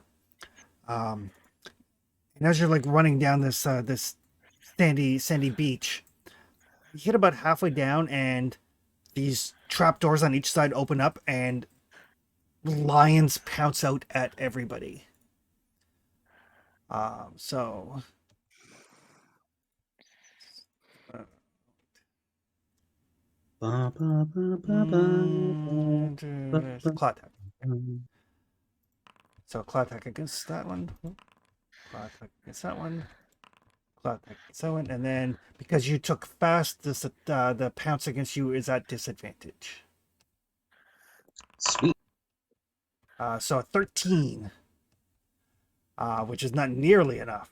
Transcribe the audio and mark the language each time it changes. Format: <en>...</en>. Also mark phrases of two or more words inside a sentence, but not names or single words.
<en>Um, and as you're like running down this sandy beach, you get about halfway down, and these trapdoors on each side open up, and lions pounce out at everybody. So Ba, ba, ba, ba, ba, ba, claw attack. ba. So claw attack against that one. Claw attack against that one. Claw attack against that one. And then because you took fast, the pounce against you is at disadvantage. Sweet. So a 13, which is not nearly enough.</en>